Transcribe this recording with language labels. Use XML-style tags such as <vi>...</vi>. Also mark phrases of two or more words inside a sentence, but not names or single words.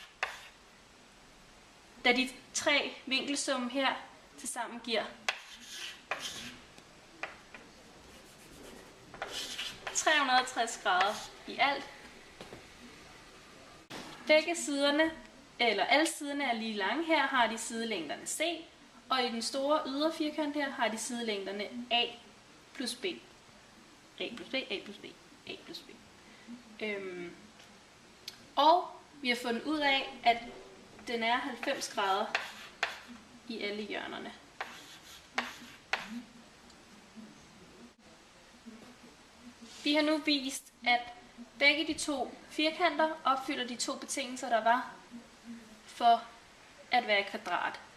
<da>Da de 3 vinkelsummen her tilsammen giver 360 grader i alt. Begge siderne, eller alle siderne er lige lange. Her har de sidelængderne C, og i den store ydre firkant her har de sidelængderne A plus B. A plus B, A plus B, A plus B. Og vi har fundet ud af, at den er 90 grader i alle hjørnerne. Vi har nu vist, at begge de 2 firkanter opfylder de 2 betingelser, der var for at være et kvadrat.</da>